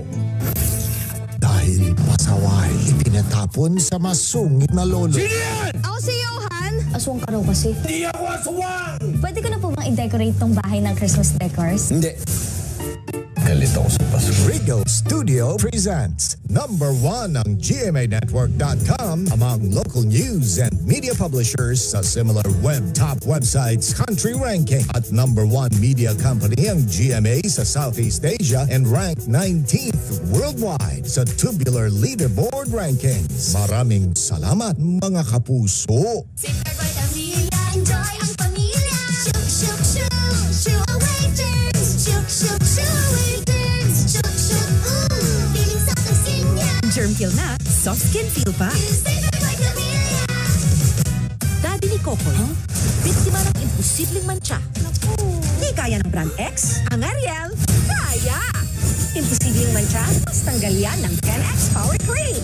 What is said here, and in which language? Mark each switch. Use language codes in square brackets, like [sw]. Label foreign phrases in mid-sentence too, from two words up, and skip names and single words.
[tl] Dahil pasaway, ipinatapon sa masungit na lolo. Sino yan? Ako si Johan. Aswang ka raw kasi. Di ako aswang! Pwede ko na po bang i-decorate tong bahay ng [en] Christmas decors? [tl] Hindi. Galit ako sa Pasko. Regal Studio presents #1 ang GMAnetwork.com [en] among local news and media publishers [tl] sa [en] similar web top websites country ranking. [tl] At #1 [en] media company [tl] ang GMA sa [en] Southeast Asia and ranked 19th worldwide [tl] sa Tubular Leaderboard Rankings. Maraming salamat mga kapuso. Enjoy ang pamilya. Shuk, shuk, shuk. Shuk awaiters. Shuk, shuk, shuk awaiters. Shuk, shuk, feeling sa kasinya. [en] Germ kill [tl] na, [en] soft skin feel [tl] pa. Daddy ni Kokoy, biktima ng imposibleng mancha. Di kaya ng brand X, ang Ariel, kaya! Imposibleng mancha, mas tanggal yan ng 10X Power Cream.